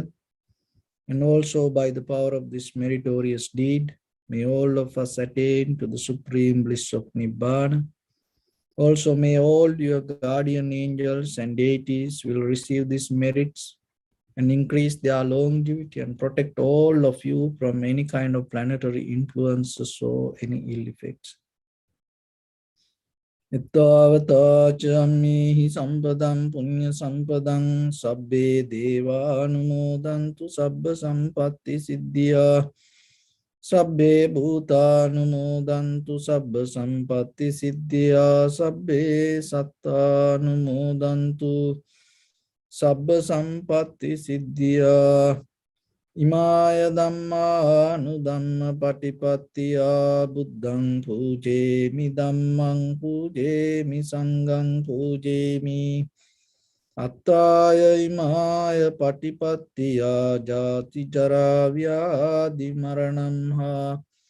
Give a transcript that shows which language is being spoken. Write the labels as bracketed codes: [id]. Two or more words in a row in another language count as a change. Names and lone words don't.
[en] And also by the power of this meritorious deed, may all of us attain to the supreme bliss of Nibbana. Also may all your guardian angels and deities will receive these merits and increase their longevity and protect all of you from any kind of planetary influences or any ill effects. [pi] Ittavatacha sampadam punya sampadam sabbe deva anumodantu sabba sampatti siddhya sabbe bhuta anumodantu sabba sampatti siddhya sabbe satta anumodantu sabba sampatti siddhya Imaya Dhamma Anudhamma Patipattiya Buddhang Pujemi Dhammang Pujemi Sanghang Pujemi Attaya Imaya Patipattiya Jati Jara Vyadi Maranam Ha